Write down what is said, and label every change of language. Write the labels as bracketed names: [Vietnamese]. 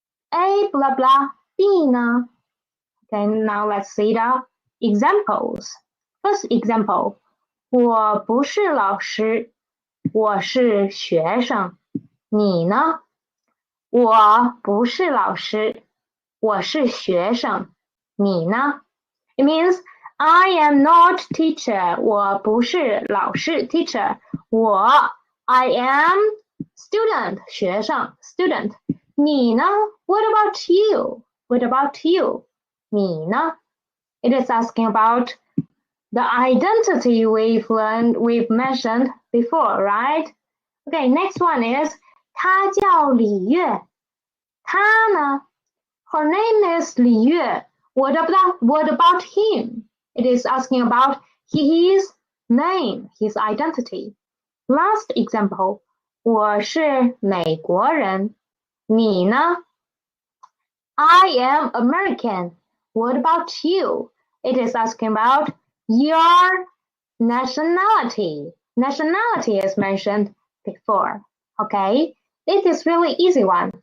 [English] A blah blah, B 呢.Okay, now let's see the examples. First example. [Chinese] 我不是老师，我是学生。你呢？我不是老师，我是学生。你呢？ [English] It means I am not teacher. [Chinese] 我不是老师 teacher. [English] I am student 学生 student. [Chinese] 你呢？ [English] What about you? [Chinese] 你呢？ [English] It is asking about the identity we've mentioned before, right? Okay, next one is [Chinese] 她叫李月。 她呢 [English] her name is 李月。 What about him? It is asking about his name, his identity. Last example, [Chinese] 我是美国人。你呢 [English] I am American. What about you? It is asking about your nationality. Nationality is mentioned before. Okay, it is really easy one.